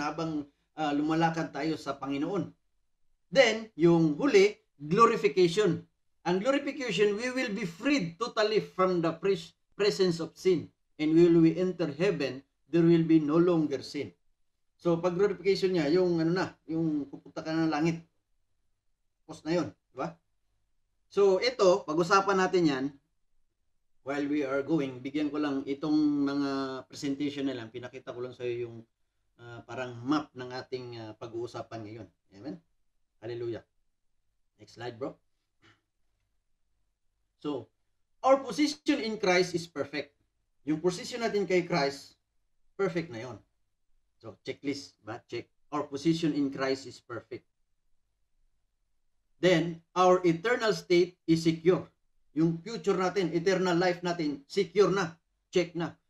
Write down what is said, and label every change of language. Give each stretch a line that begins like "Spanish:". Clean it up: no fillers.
Filipino: Habang lumalakad tayo sa Panginoon.
English: Then,
Filipino: yung huli,
English: glorification. Ang glorification, we will be freed totally from the presence of sin. And will we enter heaven, there will be no longer sin.
Filipino: So, pag glorification niya, yung yung pupunta ka na ng langit. Post na yun, di ba? So, ito, pag-usapan natin yan,
English: while we are going,
Filipino: bigyan ko lang itong mga presentation na lang, pinakita ko lang sa iyo yung parang map ng ating pag-uusapan ngayon.
English: Amen? Hallelujah. Next slide, bro. So, our position in Christ is perfect.
Filipino: Yung position natin kay Christ, perfect na yon.
English: So, checklist, ba? Check. Our position in Christ is perfect. Then, our eternal state is secure.
Filipino: Yung future natin, eternal life natin, secure na. Check na.